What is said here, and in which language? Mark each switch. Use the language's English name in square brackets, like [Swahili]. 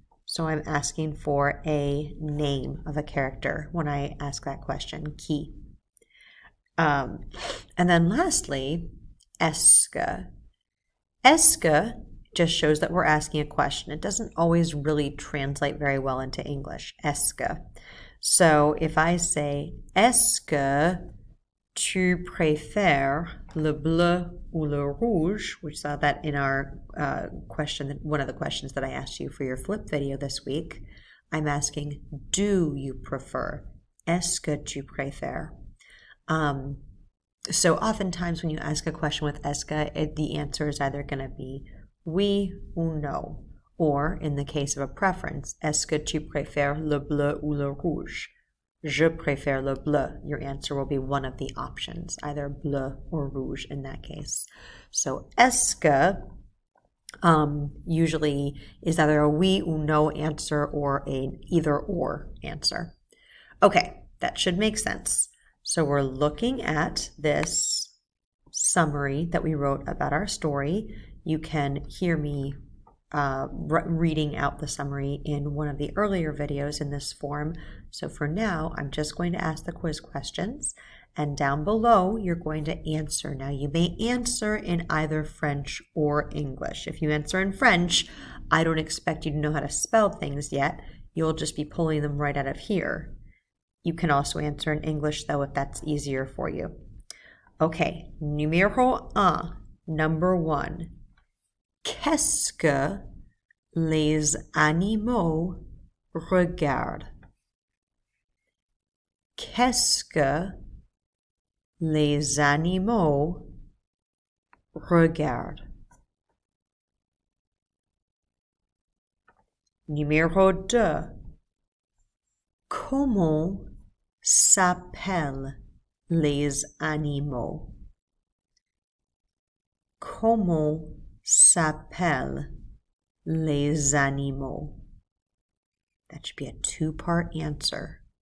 [English] So I'm asking for a name of a character when I ask that question, qui. And then lastly, est-ce que. Est-ce que just shows that we're asking a question. It doesn't always really translate very well into English, est-ce que. So if I say, [French] est-ce que tu préfères le bleu ou le rouge? [English] We saw that in our question, one of the questions that I asked you for your flip video this week. I'm asking, do you prefer? [French] Est-ce que tu préfères? [English] So oftentimes when you ask a question with est-ce que, the answer is either going to be [French] oui ou [English] no. Or in the case of a preference, [French] est-ce que tu préfères le bleu ou le rouge? Je préfère le bleu. [English] Your answer will be one of the options, either bleu or rouge in that case. So est-ce que usually is either a [French] oui ou [English] no answer or an either or answer. Okay, that should make sense. So we're looking at this summary that we wrote about our story. You can hear me reading out the summary in one of the earlier videos in this form. So for now, I'm just going to ask the quiz questions, and down below, you're going to answer. Now, you may answer in either French or English. If you answer in French, I don't expect you to know how to spell things yet. You'll just be pulling them right out of here. You can also answer in English, though, if that's easier for you. Okay, numéro 1, number 1. [French] Qu'est-ce que les animaux regardent? Qu'est-ce que les animaux regardent? Numéro 2. Comment s'appellent les animaux? Comment s'appellent les animaux? [English] That should be a 2-part answer.